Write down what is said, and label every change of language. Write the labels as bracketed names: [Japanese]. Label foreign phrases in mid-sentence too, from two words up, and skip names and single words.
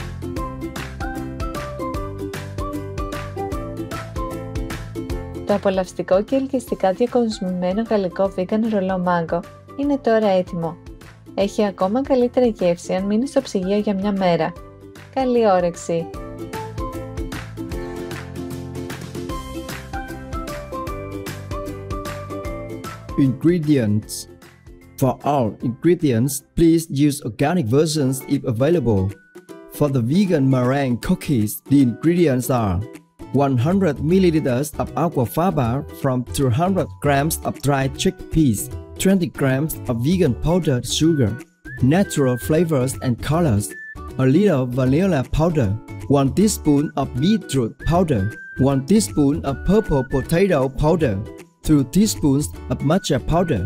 [Greek] Το απολαυστικό και ελκυστικά διακοσμημένο γαλλικό vegan ρολό μάγκο είναι τώρα έτοιμο. Έχει ακόμα καλύτερη γεύση αν μείνει στο ψυγείο για μια μέρα. Καλή όρεξη! [English] Ingredients. For all ingredients, please use organic versions if available. For the vegan meringue cookies, the ingredients are 100 ml of aquafaba from 200 grams of dried chickpeas, 20 grams of vegan powdered sugar, natural flavors and colors, a little vanilla powder, 1 teaspoon of beetroot powder, 1 teaspoon of purple potato powder, 2 teaspoons of matcha powder.